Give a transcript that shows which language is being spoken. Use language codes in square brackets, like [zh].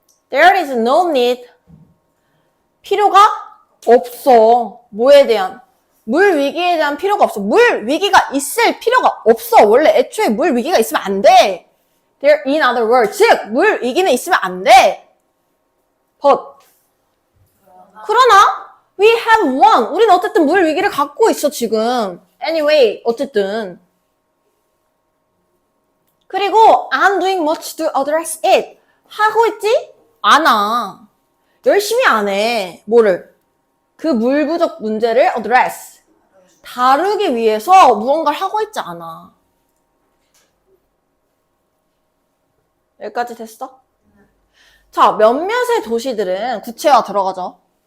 [en] There is no need. [ko] 필요가 없어. 뭐에 대한? 물 위기에 대한 필요가 없어. 물 위기가 있을 필요가 없어. 원래 애초에 물 위기가 있으면 안 돼. [en] There, in other words, [ko] 즉, 물 위기는 있으면 안 돼. [en] But, [ko] 그러나, [en] we have one. [ko] 우리는 어쨌든 물 위기를 갖고 있어, 지금. [en] Anyway, [ko] 어쨌든. 그리고, [en] I'm doing much to address it. [ko] 하고 있지? 않아. 열심히 안 해. 뭐를? 그 물 부족 문제를 address. 다루기 위해서 무언가를 하고 있지 않아. 여기까지 됐어? 자, 몇몇의 도시들은 구체화 들어가죠.